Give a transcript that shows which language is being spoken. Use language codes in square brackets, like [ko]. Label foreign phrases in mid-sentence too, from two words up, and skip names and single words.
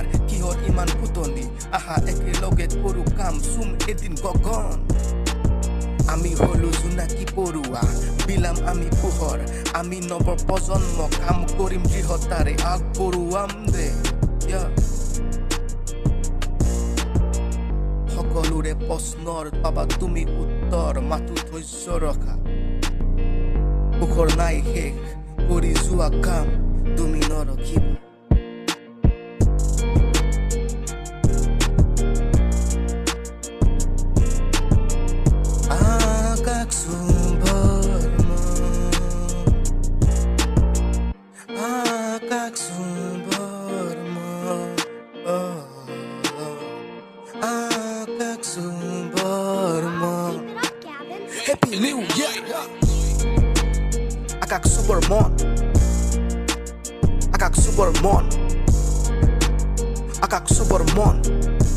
[as] কিহৰ ইমান ফুটনি আহা একেলগে কৰো কাম চুম এদিন গগন আমি হলো জোনাকি পৰুৱা বিলাম আমি পোহৰ আমি নৱপ্ৰজন্ম কাম কৰিম দৃঢ়তাৰে আগবঢ়ুৱাম দে সকলোৰে প্ৰশ্নৰ পাবা তুমি উত্তৰ মাথো ধৈৰ্য ৰখা পোহৰ নাই শেষ কৰি যোৱা কাম তুমি নৰখিবা Akaxh SOBOR MON, Akaxh SOBOR MON, Akaxh SOBOR MON. [en] Keep it up, Gavin. Happy New Year! [as] Akaxh SOBOR MON, Akaxh SOBOR MON, Akaxh SOBOR MON.